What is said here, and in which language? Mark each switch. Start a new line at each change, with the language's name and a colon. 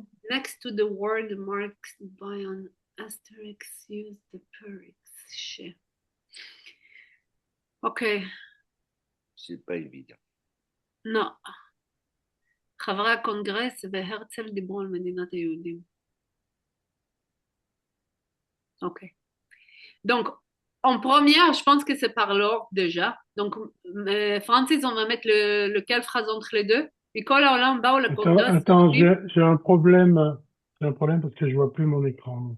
English: Next to the word marked by an asterisk, use the prefix. Ok.
French: c'est pas évident.
Hebrew: לא. חברי הקונגרס והרצל דיברו על מדינת היהודים. Ok.
French: Donc, en première, je pense que c'est par l'ordre déjà. Donc, Francis, on va mettre lequel phrase entre les deux.
Hebrew: מכל העולם באו לקונגרס.
French: Attends, j'ai un problème. J'ai un problème parce que je vois plus mon écran.